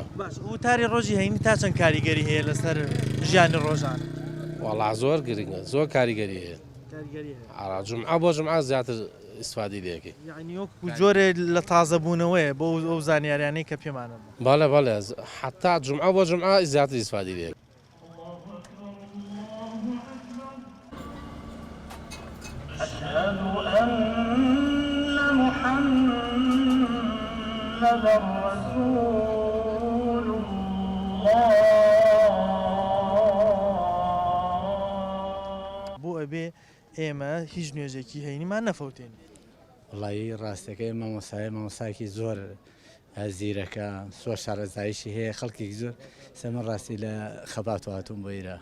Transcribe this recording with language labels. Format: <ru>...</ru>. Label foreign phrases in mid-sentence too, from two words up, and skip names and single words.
<ckb>باش وتاری ڕۆژی هەینی تا چەند کاریگەری هەیە لەسەر ژیانی ڕۆژانە؟ وەڵا زۆر گرنگە زۆر کاریگەری هەیە. جمعە بۆ جمعە زیاتر ئیسفادی لێکەی. یعنی وەکو جۆرێ لە تازەبوونەوەیە بۆ ئەو زانیاریانەی کە پێمانە. بەڵێ حتا جمعە بۆ جمعە زیاتر ئیسفادی لێک.</ckb> <ar>أشهد أن محمدا رسول الله</ar> <ckb>بۆ ئەبێ ئێمە هیچ نوێژێکی هەینیمان نەفەوتێن. وڵی ڕاستەکەی مامۆسایەکی زۆر زیرەکە سۆ شارەزایشی هەیە خەڵکی زۆر سەمە ڕاستی لە خەبات و هاتوون بۆ ئێرە</ckb>